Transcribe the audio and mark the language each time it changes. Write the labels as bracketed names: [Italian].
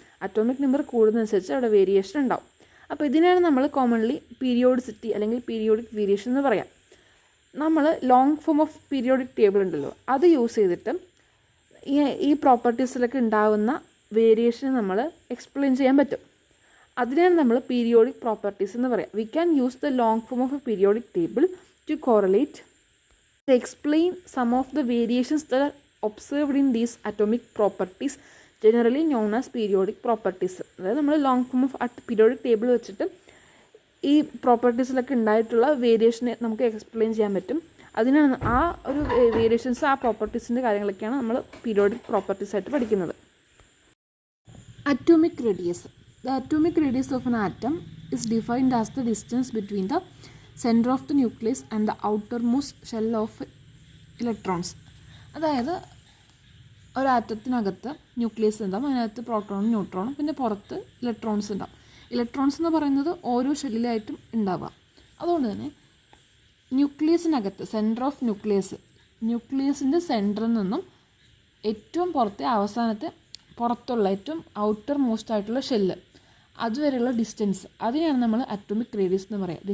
[Malayalam] Atomic number കൂടുന്നതനുസരിച്ച് അവിടെ variation ഉണ്ടാവും. അപ്പോൾ ഇതിനാണ് നമ്മൾ കോമൺലി പീരിയോഡിസിറ്റി അല്ലെങ്കിൽ പീരിയോഡിക് വേരിയേഷൻ എന്ന് പറയാം. നമ്മൾ long form of periodic table ഉണ്ടല്ലോ അത് യൂസ് ചെയ്തിട്ട് ഈ പ്രോപ്പർട്ടീസിലൊക്കെ ഉണ്ടാകുന്ന വേരിയേഷനെ നമ്മൾ എക്സ്പ്ലെയിൻ ചെയ്യാൻ പറ്റും. അതിനാണ് നമ്മൾ പീരിയോഡിക് പ്രോപ്പർട്ടീസ് എന്ന് പറയാം. [English] We can use the long form of a periodic table to correlate to explain some of the variations that are observed in these atomic properties, generally known as periodic properties. [Malayalam] അതായത് നമ്മൾ long form of periodic table വെച്ചിട്ട് ഈ പ്രോപ്പർട്ടീസിലൊക്കെ ഉണ്ടായിട്ടുള്ള വേരിയേഷനെ നമുക്ക് explain ചെയ്യാൻ പറ്റും. അതിനാണ് ആ ഒരു വേരിയേഷൻസ്, ആ പ്രോപ്പർട്ടീസിൻ്റെ കാര്യങ്ങളൊക്കെയാണ് നമ്മൾ പീരിയോഡിക് പ്രോപ്പർട്ടീസ് ആയിട്ട് പഠിക്കുന്നത്. Atomic radius. [English] The atomic radius of an atom is defined as the distance between the center of the nucleus and the outermost shell of electrons. [Malayalam] അതായത് ഒരാറ്റത്തിനകത്ത് ന്യൂക്ലിയസ് ഉണ്ടാവും, അതിനകത്ത് പ്രോട്ടോണും ന്യൂട്രോണും, പിന്നെ പുറത്ത് ഇലക്ട്രോൺസ് ഉണ്ടാവും. ഇലക്ട്രോൺസ് എന്ന് പറയുന്നത് ഓരോ ഷെല്ലിലായിട്ടും ഉണ്ടാവുക. അതുകൊണ്ട് തന്നെ ന്യൂക്ലിയസിനകത്ത് സെൻറ്റർ ഓഫ് ന്യൂക്ലിയസിൻ്റെ സെൻറ്ററിൽ നിന്നും ഏറ്റവും അവസാനത്തെ പുറത്തുള്ള ഏറ്റവും ഔട്ടർ മോസ്റ്റ് ആയിട്ടുള്ള ഷെല്ല് അതുവരെയുള്ള ഡിസ്റ്റൻസ്, അതിനെയാണ് നമ്മൾ അറ്റോമിക് റേഡിയസ് എന്ന് പറയുക.